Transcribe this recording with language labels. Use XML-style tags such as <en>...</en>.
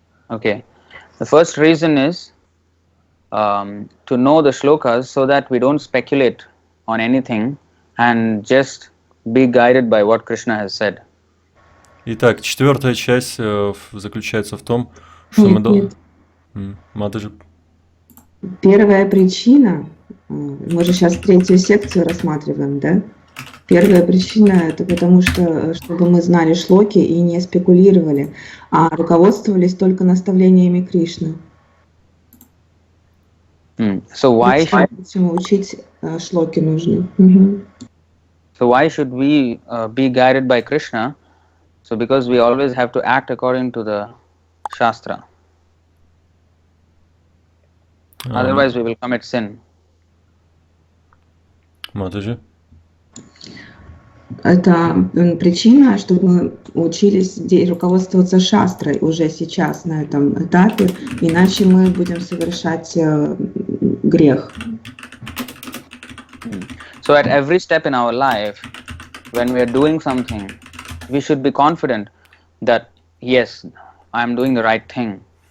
<en>Okay, the first reason is to know the shlokas so that we don't speculate on anything and just be guided by what Krishna has said.</en> <ru>Итак, четвертая часть заключается в том, что мы должны... Первая причина, мы же сейчас третью секцию рассматриваем, да? Первая причина – это потому что, чтобы мы знали шлоки и не спекулировали, а руководствовались только наставлениями Кришны.</ru> <en>So why</en> <ru>почему учить шлоки нужно?</ru> <en>So why should we be guided by Krishna? So because we always have to act according to the shastra. Otherwise we will commit sin.</en> <ru>Матаджи? Это причина, чтобы мы учились руководствоваться шастрой уже сейчас на этом этапе, иначе мы будем совершать грех.</ru> <en>So at every step in our life, when we are doing something, we should be confident that yes, I am doing the right thing.</en>